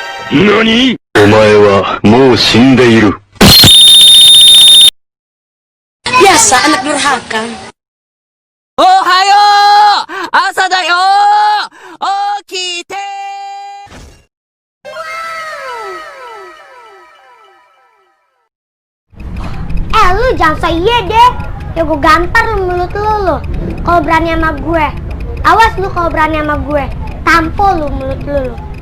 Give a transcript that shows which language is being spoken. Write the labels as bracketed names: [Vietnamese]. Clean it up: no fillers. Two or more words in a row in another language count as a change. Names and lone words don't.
[Japanese] 何？お前はもう死んでいる。 [Indonesian] Biasa anak durhaka. [Japanese] おはよう！朝だよ! Okite! [Indonesian] Lu jangan so iya deh. Ya gue gampar lu mulut lu. Kalau berani sama gue. Awas lu kalau berani sama gue. Tampol lu mulut lu.